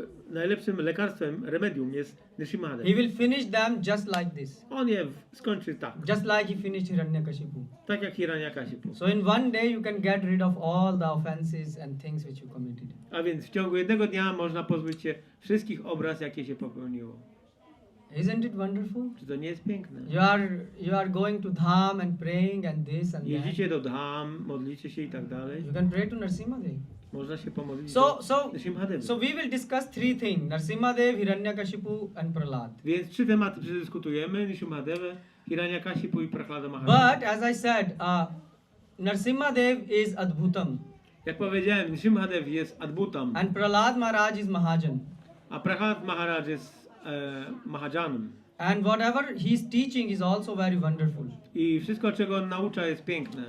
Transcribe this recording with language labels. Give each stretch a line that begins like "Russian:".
Polish: Najlepszym lekarstwem, remedium jest Nrsimhadev.
English: He will finish them just like this.
Polish: On je skończy tak.
English: Just like he finished Hiranyakashipu.
Polish: Tak jak Hiranyakashipu.
English: So in one day you can get rid of all the offenses and things which you committed.
Polish: A więc w ciągu jednego dnia można pozbyć się wszystkich obraz, jakie się popełniło.
English: Isn't it wonderful?
Polish: Czy to nie jest piękne?
English: You are going to Dham and praying and this and that.
Polish: Jeździcie do Dham, modlicie się i tak dalej.
English: You can pray to Nrsimhadev.
Polish: Można się pomodlić
English: So
Polish: do Nrsimhadevy.
English: we will discuss three things: Nrsimhadev, Hiranyakashipu, and Prahlad.
Polish: Więc 3 tematy przedyskutujemy: Nrsimhadevę, Hiranyakashipu i Prahlada Maharaja.
English: But as I said, Nrsimhadev is Adbhutam,
Polish: Jak powiedziałem, Nrsimhadev jest Adbutam,
English: and Prahlad Maharaj is Mahajan.
Polish: a Prahlad Maharaj jest Mahajanem.
English: And whatever he is teaching is also very wonderful.
Polish: I wszystko, czego on naucza, jest piękne.